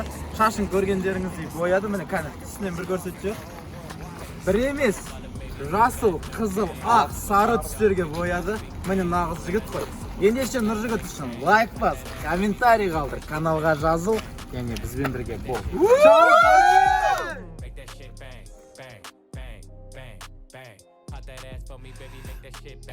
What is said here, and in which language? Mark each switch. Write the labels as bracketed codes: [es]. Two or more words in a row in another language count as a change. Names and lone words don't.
[kk] Шашын көргендеріңіздей бояды, міне кәне түсінен бір көрсетші. Бір емес, жасыл, қызыл, ақ, сары түстерге бояды. Міне нағыз жігіт қой. Ендеше Нұржігіт үшін лайк бас, комментарий қалдыр, каналға жазыл, және бізбен бірге бол. [en] Make that shit bang, bang, bang, bang, bang. Pop that ass for me. me, baby, make that shit bang.